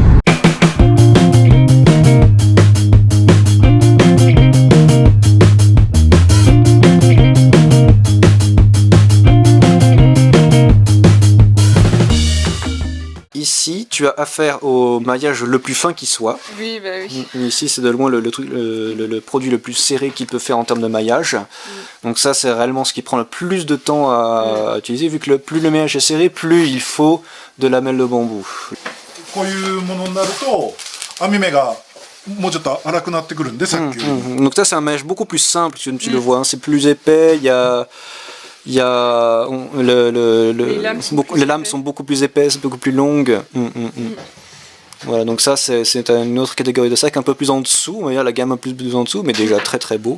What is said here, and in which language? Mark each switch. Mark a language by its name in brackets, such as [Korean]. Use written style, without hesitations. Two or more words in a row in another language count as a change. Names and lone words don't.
[French] Ici, tu as affaire au maillage le plus fin qui soit. Oui, bah oui. Ici, c'est de loin le produit le plus serré qu'il peut faire en termes de maillage. Donc ça, c'est réellement ce qui prend le plus de temps à utiliser, vu que plus le maillage est serré, plus il faut de lamelles de bambou. [Japanese] こういうものになると網目がもうちょっと粗くなってくるんでさっきよりも [French] Donc ça, c'est un maillage beaucoup plus simple, tu le vois, hein, c'est plus épais, les lames sont beaucoup plus épaisses, beaucoup plus longues. Voilà, donc ça c'est une autre catégorie de sac un peu plus en dessous, on va dire la gamme un peu plus en dessous, mais déjà très très beau.